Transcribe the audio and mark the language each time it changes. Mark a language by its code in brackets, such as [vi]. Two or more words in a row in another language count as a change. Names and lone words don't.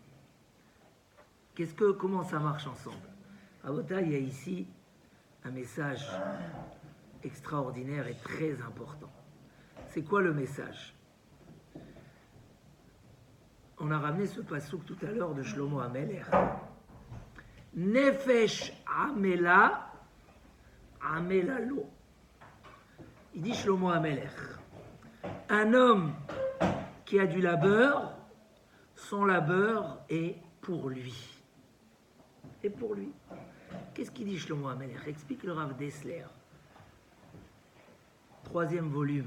[fr] Comment ça marche ensemble? Abota, il y a ici un message extraordinaire et très important. C'est quoi le message? On a ramené ce passouk tout à l'heure de Shlomo Amelech. [he] נפש עמלה עמלה לו. [fr] Il dit Shlomo Amelech. Un homme qui a du labeur, son labeur est pour lui. Et pour lui. Qu'est-ce qu'il dit Shlomo Amelech? Explique le Rav Dessler. 3e volume.